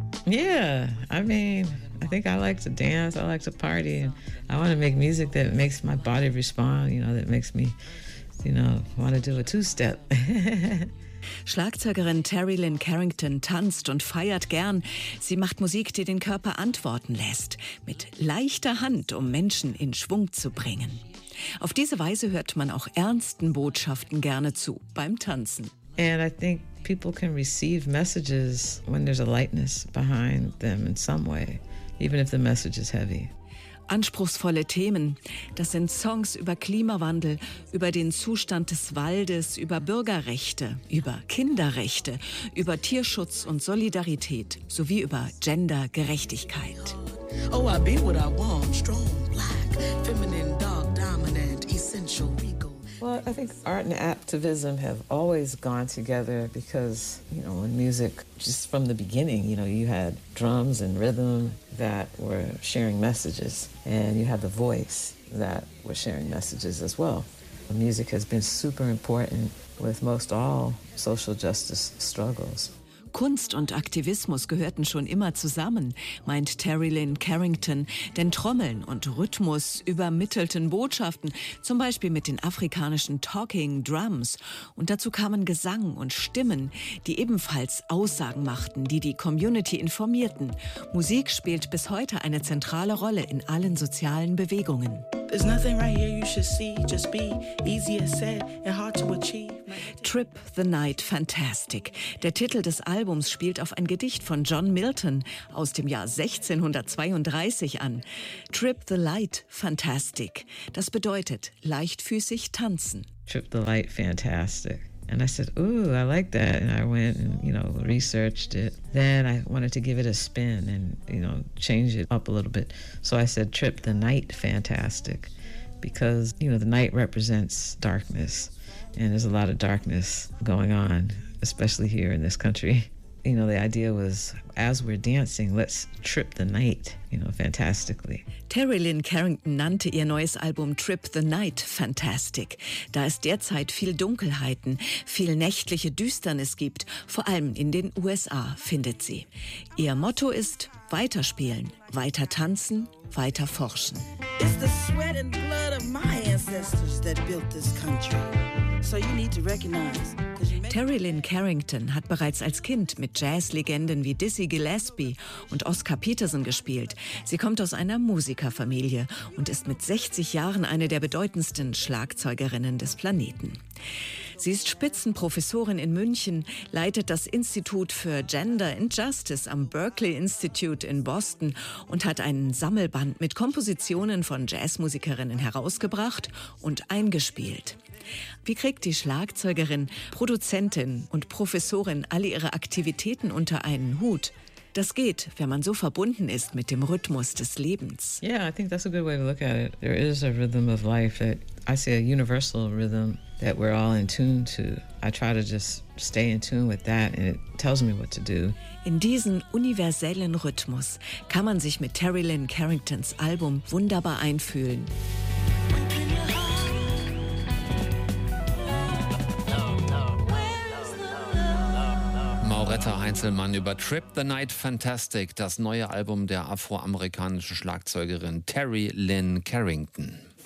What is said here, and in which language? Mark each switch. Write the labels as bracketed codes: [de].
[en] Yeah, I mean, I think I like to dance, I like to party, and I want to make music that makes my body respond, you know, that makes me, you know, want to do a two-step. [de] Schlagzeugerin Terry Lynn Carrington tanzt und feiert gern. Sie macht Musik, die den Körper antworten lässt, mit leichter Hand, um Menschen in Schwung zu bringen. Auf diese Weise hört man auch ernsten Botschaften gerne zu beim Tanzen. [en] And I think people can receive messages when there's a lightness behind them in some way, even if the message is heavy. [de] Anspruchsvolle Themen. Das sind Songs über Klimawandel, über den Zustand des Waldes, über Bürgerrechte, über Kinderrechte, über Tierschutz und Solidarität sowie über Gendergerechtigkeit. [en] Oh, I be what I want, strong, black, feminine, dark, dominant, essential, ego. Well, I think art and activism have always gone together because, you know, in music, just from the beginning, you know, you had drums and rhythm that were sharing messages, and you had the voice that were sharing messages as well. Music has been super important with most all social justice struggles. [de] Kunst und Aktivismus gehörten schon immer zusammen, meint Terry Lynn Carrington, denn Trommeln und Rhythmus übermittelten Botschaften, zum Beispiel mit den afrikanischen Talking Drums. Und dazu kamen Gesang und Stimmen, die ebenfalls Aussagen machten, die die Community informierten. Musik spielt bis heute eine zentrale Rolle in allen sozialen Bewegungen. [en] There's nothing right here you should see, just be easier said and hard to achieve. Trip the Night Fantastic. [de] Der Titel des Albums spielt auf ein Gedicht von John Milton aus dem Jahr 1632 an. Trip the Light Fantastic. Das bedeutet leichtfüßig tanzen. [en] Trip the Light Fantastic. And I said, ooh, I like that. And I went and, you know, researched it. Then I wanted to give it a spin and, you know, change it up a little bit. So I said, Trip the Night Fantastic. Because, you know, the night represents darkness. And there's a lot of darkness going on, especially here in this country. You know, the idea was, as we're dancing, let's trip the night, you know, fantastically. [de] Terry Lynn Carrington nannte ihr neues Album Trip the Night Fantastic, da es derzeit viel Dunkelheiten, viel nächtliche Düsternis gibt, vor allem in den USA, findet sie. Ihr Motto ist, weiterspielen, weiter tanzen, weiter forschen. [en] It's the sweat and blood of my ancestors that built this country. So you need to recognize. [de] Terry Lynn Carrington hat bereits als Kind mit Jazzlegenden wie Dizzy Gillespie und Oscar Peterson gespielt. Sie kommt aus einer Musikerfamilie und ist mit 60 Jahren eine der bedeutendsten Schlagzeugerinnen des Planeten. Sie ist Spitzenprofessorin in München, leitet das Institut für Gender and Justice am Berklee Institute in Boston und hat einen Sammelband mit Kompositionen von Jazzmusikerinnen herausgebracht und eingespielt. Wie kriegt die Schlagzeugerin, Produzentin und Professorin alle ihre Aktivitäten unter einen Hut? Das geht, wenn man so verbunden ist mit dem Rhythmus des Lebens. [en] Yeah, I think that's a good way to look at it. There is a rhythm of life that I see, a universal rhythm that we're all in tune to. I try to just stay in tune with that and it tells me what to do. [de] In diesen universellen Rhythmus kann man sich mit Terry Lynn Carringtons Album wunderbar einfühlen. Retter Heinzelmann über Trip the Night Fantastic, das neue Album der afroamerikanischen Schlagzeugerin Terry Lynn Carrington.